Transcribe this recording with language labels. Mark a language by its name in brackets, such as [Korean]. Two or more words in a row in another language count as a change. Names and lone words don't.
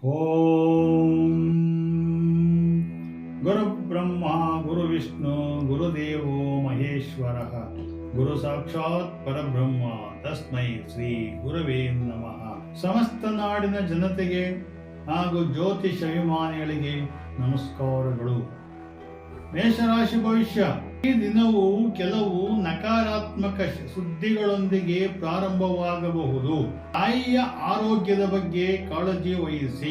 [Sanskrit] ಓಂ ಗುರುಬ್ರಹ್ಮ ಗುರುವಿಷ್ಣು ಗುರುದೇವೋ ಮಹೇಶ್ವರ ಗುರು ಸಾಕ್ಷಾತ್ ಪರಬ್ರಹ್ಮ ತಸ್ಮೈ ಶ್ರೀ ಗುರವೇ ನಮಃ. [Kannada] ಸಮಸ್ತ ನಾಡಿನ ಜನತೆಗೆ ಹಾಗೂ ಜ್ಯೋತಿಷ ಅಭಿಮಾನಿಗಳಿಗೆ ನಮಸ್ಕಾರಗಳು. ಮೇಷರಾಶಿ ಭವಿಷ್ಯ. ಈ ದಿನವು ಕೆಲವು ನಕಾರಾತ್ಮಕ ಸುದ್ದಿಗಳೊಂದಿಗೆ ಪ್ರಾರಂಭವಾಗಬಹುದು. ತಾಯಿಯ ಆರೋಗ್ಯದ ಬಗ್ಗೆ ಕಾಳಜಿ ವಹಿಸಿ.